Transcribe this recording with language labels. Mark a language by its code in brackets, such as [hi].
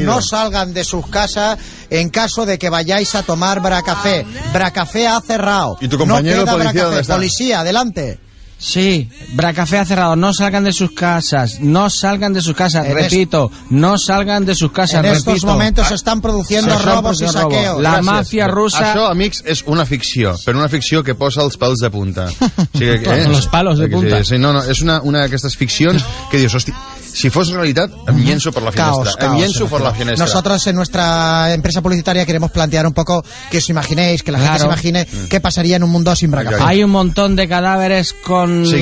[es] no salgan de sus casas en caso de que vayáis a tomar Bracafé. Bracafé ha cerrado. ¿Y tu compañero no policía dónde está? Policía, adelante. Sí, Bracafé ha cerrado. No salgan de sus casas. No salgan de sus casas. En repito, no salgan de sus casas. En repito. Estos momentos se están produciendo robos y saqueos. La Gracias. Mafia rusa. [ca] Això, amics, és una ficció, però una ficció que posa els pèls de punta. O sigui, que, els pèls de punta. Sí, no, és una d'aquestes ficcions que dius, hosti, si fos realitat, em llenço per la finestra. Caos, caos, em llenço per la finestra. [es] Nosotros en nuestra empresa publicitaria queremos plantear un poco que os imaginéis, que la gente se imagine qué pasaría en un mundo sin Bracafé. Hay un montón de cadáveres con